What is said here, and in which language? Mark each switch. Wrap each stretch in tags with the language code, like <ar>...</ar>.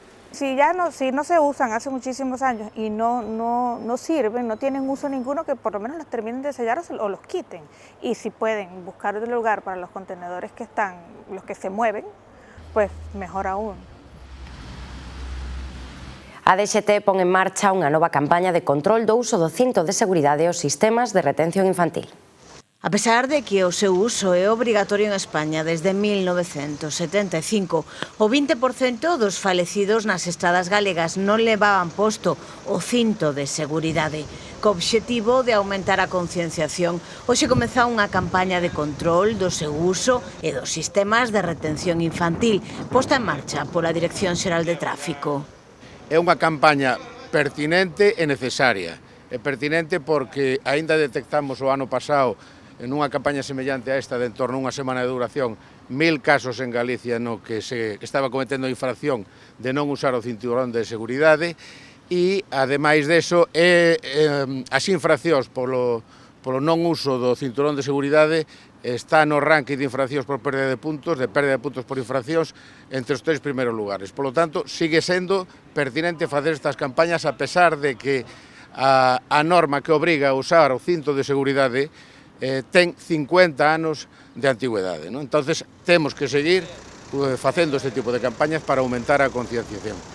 <es>Si no se usan hace muchísimos años y no sirven, no tienen uso ninguno, que por lo menos los terminen de sellar o los quiten. Y si pueden buscar otro lugar para los contenedores que están, los que se mueven, pues mejor aún.</es> <gl>A DXT pon en marcha unha nova campaña de control do uso do cinto de seguridade aos sistemas de retención infantil. A pesar de que o seu uso é obrigatorio en España desde 1975, o 20% dos falecidos nas estradas galegas non levaban posto o cinto de seguridade. Co obxectivo de aumentar a concienciación, hoxe comeza unha campaña de control do seu uso e dos sistemas de retención infantil, posta en marcha pola Dirección Xeral de Tráfico. É unha campaña pertinente e necesaria. É pertinente porque aínda detectamos o ano pasado en unha campaña semellante a esta de en torno a unha semana de duración 1000 casos en Galicia no que se estaba cometendo a infracción de non usar o cinturón de seguridade e, ademais deso, as infraccións polo non uso do cinturón de seguridade está no ranking de infraccións por pérdida de puntos por infraccións entre os 3 primeiros lugares.</gl> <es>Por lo tanto, sigue</es> <gl>sendo pertinente facer estas campañas a pesar de que a norma que obriga a usar o cinto de seguridade ten 50 anos de antigüedade. Entonces, temos que seguir facendo este tipo de campañas para aumentar a concienciación.</gl>